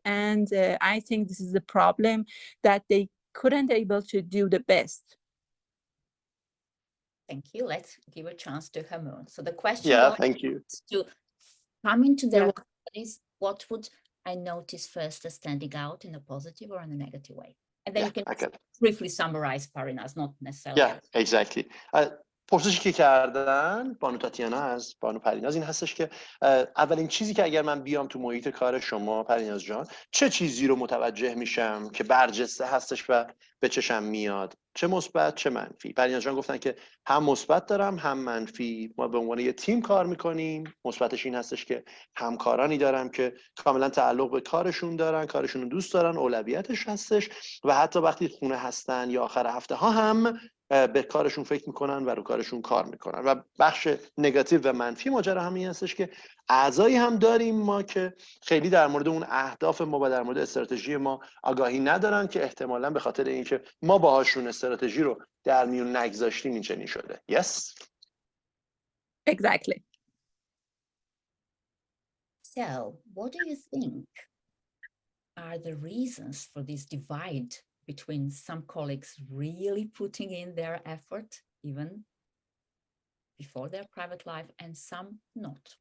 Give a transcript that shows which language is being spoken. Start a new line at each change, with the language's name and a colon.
English: And I think this is the problem, that they couldn't able to do the best. Thank you. Let's give a chance to Hooman. So the question thank you. To come into their companies, what would I notice first as standing out in a positive or in a negative way? And then you can briefly summarize, Parinas, not necessarily. Yeah, exactly.
Persian: پرسشی که کردن بانو تاتیانا از بانو پریناز این هستش که اولین چیزی که اگر من بیام تو محیط کار شما پریناز جان، چه چیزی رو متوجه میشم که برجسته هستش و به چشم میاد، چه مثبت چه منفی؟ پریناز جان گفتن که هم مثبت دارم هم منفی. ما به عنوان یه تیم کار میکنیم. مثبتش این هستش که همکارانی دارم که کاملا تعلق به کارشون دارن، کارشون رو دوست دارن، اولویتش هستش و حتی وقتی خونه هستن یا آخر هفته ها هم به کارشون فکر میکنن و رو کارشون کار میکنن. و بخش نگاتیو و منفی ماجرا همین هستش که اعضایی هم داریم ما که خیلی در مورد اون اهداف ما و در مورد استراتژی ما آگاهی ندارن، که احتمالاً به خاطر اینکه ما باهاشون استراتژی رو در میون نگذاشتیم این چنین شده.
English: Yes? Exactly. So, what do you think are the reasons for this divide between some colleagues really putting in their effort, even before their private life, and some not?